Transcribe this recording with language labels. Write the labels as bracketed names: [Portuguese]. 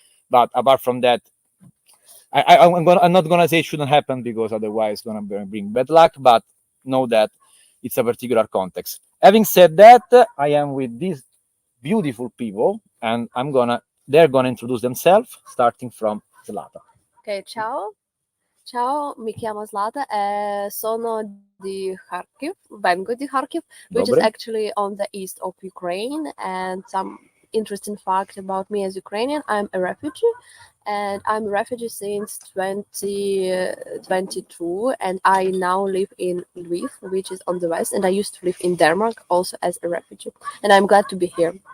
[English] But apart from that, I'm not gonna say it shouldn't happen, because otherwise it's gonna bring bad luck, but know that it's a particular context. Having said that, I am with these beautiful people and they're gonna introduce themselves, starting from Zlata. [Italian] Ok, ciao, mi chiamo Zlata e sono di Kharkiv, vengo di Kharkiv, [English] which is actually on the east of Ukraine. And some interesting fact about me as Ukrainian: I'm a refugee, and I'm a refugee since 2022, and I now live in Lviv, which is on the west, and I used to live in Denmark also as a refugee, and I'm glad to be here.